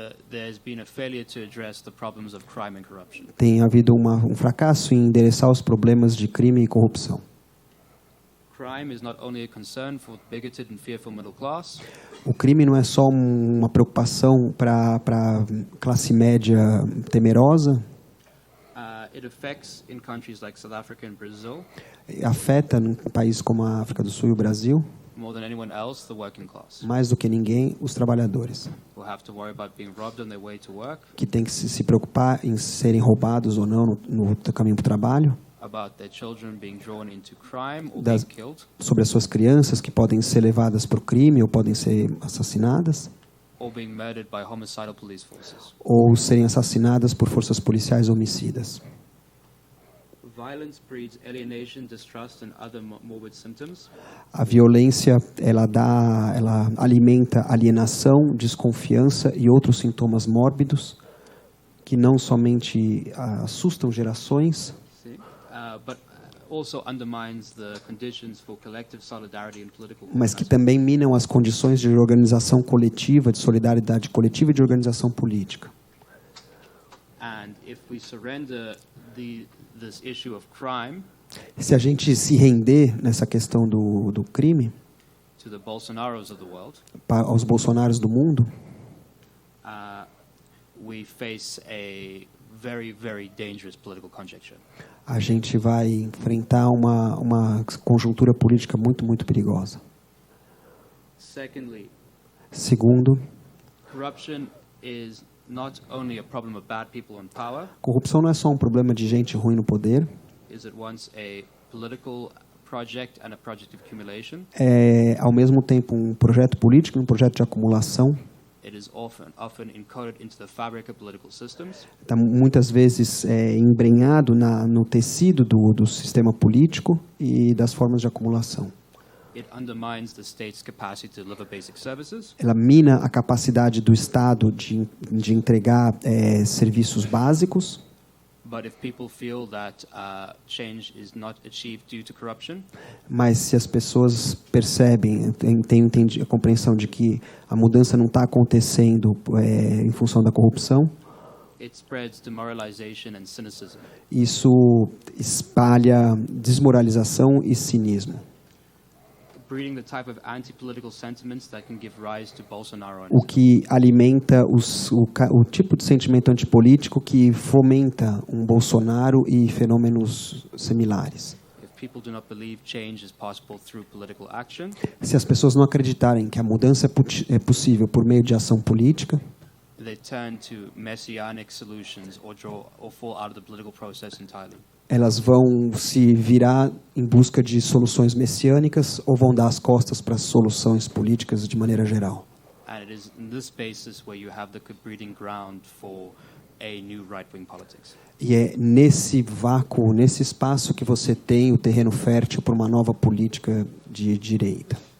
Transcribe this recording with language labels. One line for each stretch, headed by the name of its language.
English: There's been a failure to address the problems of crime and corruption.
Portuguese: Tem havido um fracasso em endereçar os problemas de crime e corrupção.
English: Crime is not only a concern for bigoted and fearful middle class.
Portuguese: O crime não é só uma preocupação para a classe média temerosa.
English: It affects in countries like South Africa and Brazil.
Portuguese: Afeta em países como a África do Sul e o Brasil.
English: More than anyone else, the working class.
Portuguese: Mais do que ninguém, os trabalhadores.
English: Who have to worry about being robbed on their way to work.
Portuguese: Que tem que se preocupar em serem roubados ou não no caminho para o trabalho.
English: About their children being drawn into crime or being killed.
Portuguese: Sobre as suas crianças que podem ser levadas para o crime ou podem ser assassinadas.
English: Or being murdered by homicidal police forces.
Portuguese: Ou serem assassinadas por forças policiais homicidas.
English: Violence breeds alienation, distrust and other morbid symptoms.
Portuguese: A violência, ela alimenta alienação, desconfiança e outros sintomas mórbidos que não somente assustam gerações,
English: but also undermines the conditions for collective solidarity and political.
Portuguese: Mas que também minam as condições de organização coletiva, de solidariedade coletiva e de organização política.
English: And if we surrender this issue of crime,
Portuguese: se a gente se render nessa questão do crime,
English: to the Bolsonaros of the world,
Portuguese: aos Bolsonaros do mundo,
English: we face a very, very dangerous political conjecture.
Portuguese: A gente vai enfrentar uma conjuntura política muito, muito perigosa. Segundo,
English: corruption is not only a problem of bad people in power.
Portuguese: Corrupção não é só um problema de gente ruim no poder.
English: Is it once a political project and a project of accumulation?
Portuguese: É ao mesmo tempo um projeto político e um projeto de acumulação.
English: It is often encoded into the fabric of political systems.
Portuguese: Está muitas vezes embrenhado no tecido do sistema político e das formas de acumulação.
English: It undermines the state's capacity to deliver basic services.
Portuguese: Ela mina a capacidade do Estado de entregar serviços básicos.
English: But if people feel that change is not achieved due to corruption,
Portuguese: mas se as pessoas percebem, têm a compreensão de que a mudança não está acontecendo em função da corrupção,
English: it spreads demoralization and cynicism.
Portuguese: Isso espalha desmoralização e cinismo.
English: Breeding the type of anti-political sentiments that can give rise to Bolsonaro.
Portuguese: O que alimenta o tipo de sentimento antipolítico que fomenta um Bolsonaro e fenômenos similares.
English: If people do not believe change is possible through political action,
Portuguese: se as pessoas não acreditarem que a mudança é possível por meio de ação política,
English: they turn to messianic solutions or fall out of the political process entirely.
Portuguese: Elas vão se virar em busca de soluções messiânicas ou vão dar as costas para soluções políticas de maneira geral.
English: And it is in this basis where you have the breeding ground for a new right-wing politics.
Portuguese: E é nesse vácuo, nesse espaço que você tem o terreno fértil para uma nova política de direita.